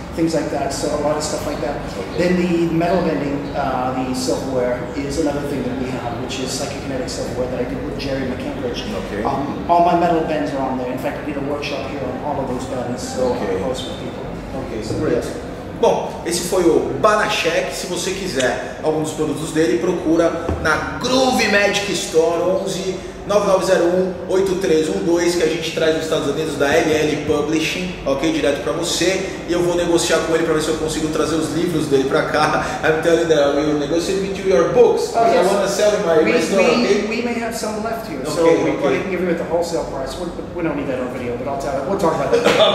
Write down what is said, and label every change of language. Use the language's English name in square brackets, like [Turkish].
[English] Things like that, so a lot of stuff like that. Then the metal bending, the silverware, is another thing that we have, which is psychokinetic silverware that I did with Jerry McCambridge. All my metal bends are on there. In fact, I did a workshop here on all of those bends, so I post with people. So great. [Portuguese] Bom, esse foi o Banachek. Se você quiser algum dos produtos dele, procura na Groovy Magic Store 11 9901 8312, que a gente traz dos Estados Unidos, da LL Publishing, ok? Direto pra você. E eu vou negociar com ele pra ver se eu consigo trazer os livros dele pra cá. [English] I'm telling that I will negotiate with you your books. I want to sell in my store, okay? We may have some left here, so we can give you at the wholesale price. We don't need that on video, but I'll tell you. We'll talk about that.